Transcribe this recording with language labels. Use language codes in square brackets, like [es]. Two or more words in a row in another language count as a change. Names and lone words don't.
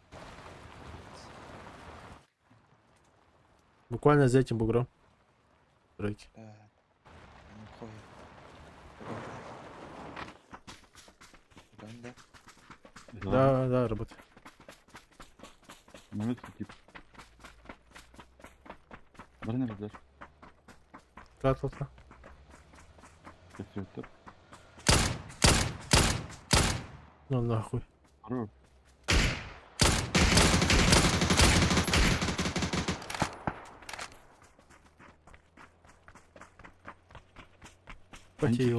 [ru] Буквально за этим бугром. Тройки. Да. Они ходят. Банда. Да, да, работает. Может, тип. Барнер раздаешь. Та-та-та. Все, Ну нахуй. Хорош. Пойти его